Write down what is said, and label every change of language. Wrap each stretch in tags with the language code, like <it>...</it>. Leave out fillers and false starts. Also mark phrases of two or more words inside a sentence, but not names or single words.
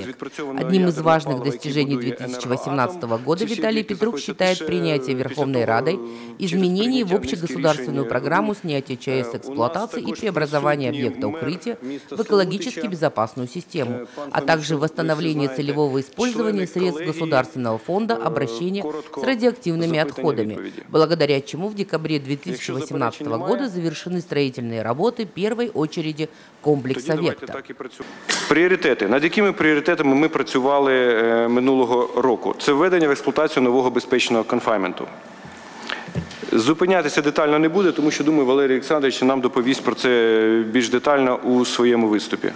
<ru>Одним из важных достижений 2018 года Виталий Петрук считает принятие Верховной Радой изменений в общегосударственную программу снятия ЧАЭС с эксплуатации и преобразования объекта укрытия в экологически безопасную систему, а также восстановление целевого использования средств Государственного фонда обращения с радиоактивными отходами, благодаря чему в декабре 2018 года завершены строительные работы первой очереди комплекса «Вектор».</ru> <uk>Пріоритети. Над якими пріоритетами ми працювали минулого року? Це введення в експлуатацію нового безпечного конфайнменту. Зупинятися детально не буде, тому що, думаю, Валерій Олександрович нам доповість про це більш детально у своєму виступі.</uk>